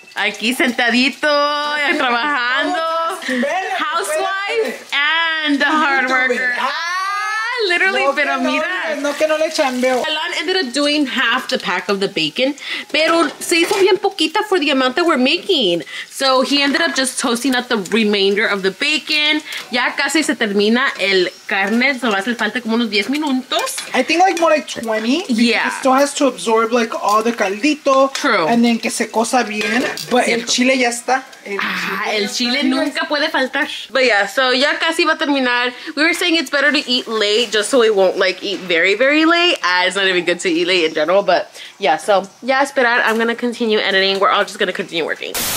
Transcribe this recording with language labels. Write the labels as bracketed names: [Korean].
[Spanish] aquí sentadito, ya trabajando, [English] housewife and hard worker. Literally, [Spanish] no, pero mira. No que no le chambeo. [English] Alan ended up doing half the pack of the bacon, [Spanish] pero se hizo bien poquita [English] for the amount that we're making. So he ended up just toasting up the remainder of the bacon. [Spanish] Ya casi se termina el carne, so hace falta como unos 10 minutos. [English] I think like more like 20. Yeah. It still has to absorb like all the caldito. True. And then [Spanish] que se cosa bien. But el chile ya está. El chile nunca puede faltar. [English] But yeah, so [Spanish] ya casi va a terminar. [English] We were saying it's better to eat late just so we won't like eat very, very late. It's not even good to eat late in general, but yeah, so [Spanish] ya esperar. [English] I'm gonna continue editing. We're all just gonna continue working.